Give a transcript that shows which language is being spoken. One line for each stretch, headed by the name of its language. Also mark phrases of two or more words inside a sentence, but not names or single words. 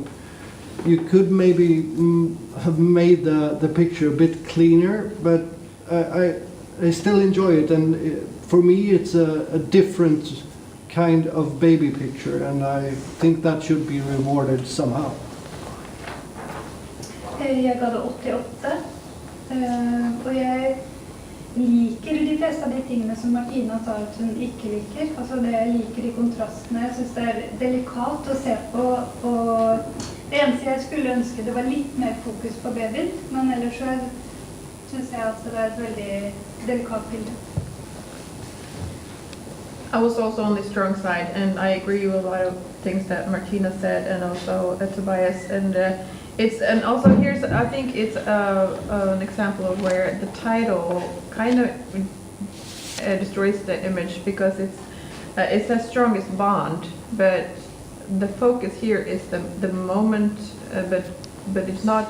English: You could maybe have made the picture a bit cleaner, but I still enjoy it, and for me it's a different kind of baby picture, and I think that should be rewarded somehow.
Swedish: Jag gav det 88. Och jag
Norwegian: liker de flesta av de tingene som Martina sa at hun ikke liker. Altså det jeg liker de kontrastene. Jeg synes det er delikat å se på. Og det eneste jeg skulle ønske det var litt mer fokus på babyen. Men ellers så synes jeg at det er et veldig delikat bilde.
English: I was also on the strong side, and I agree with a lot of things that Martina said, and also Tobias. And also here's, I think it's an example of where the title kind of destroys the image, because it says strongest bond, but the focus here is the moment, but it's not.